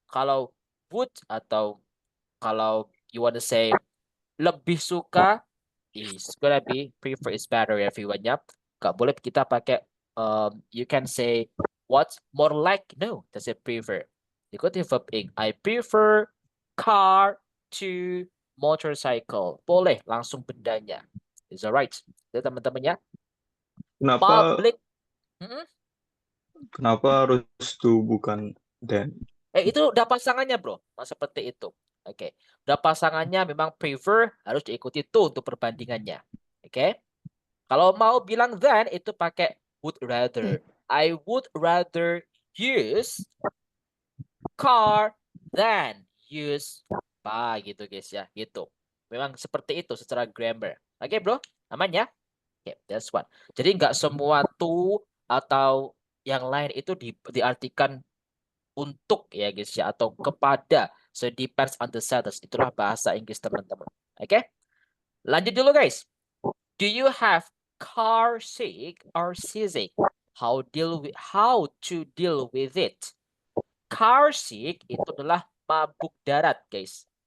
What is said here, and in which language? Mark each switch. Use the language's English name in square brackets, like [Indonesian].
[English] Kalau would atau kalau you want to say [Indonesian] lebih suka, [English] is gonna be prefer is better, everyone. Yep. [Indonesian] Nggak boleh kita pakai [English] you can say what more like. No, that's a prefer. Ikuti verb ing. I prefer car to motorcycle. [Indonesian] Boleh langsung bendanya. [English] Is alright. [Indonesian] Itu teman-teman ya. Kenapa [English] Public. [Indonesian] kenapa harus to bukan then? Itu udah pasangannya, bro. Seperti itu. Oke. Udah pasangannya memang prefer harus diikuti to untuk perbandingannya. Oke. Kalau mau bilang then itu pakai would rather. [English] I would rather use car than use by, gitu guys ya. [Indonesian] Gitu. Memang seperti itu secara grammar. Oke, bro. Aman ya? Oke, [English] that's one. [Indonesian] Jadi nggak semua to atau yang lain itu diartikan untuk ya guys ya atau kepada. [English] So depends on the sentence. [Indonesian] Itulah bahasa Inggris teman-teman. Oke. Lanjut dulu guys. [English] Do you have car sick or seasick? How to deal with it? [Indonesian] Car sick itu adalah mabuk darat, guys.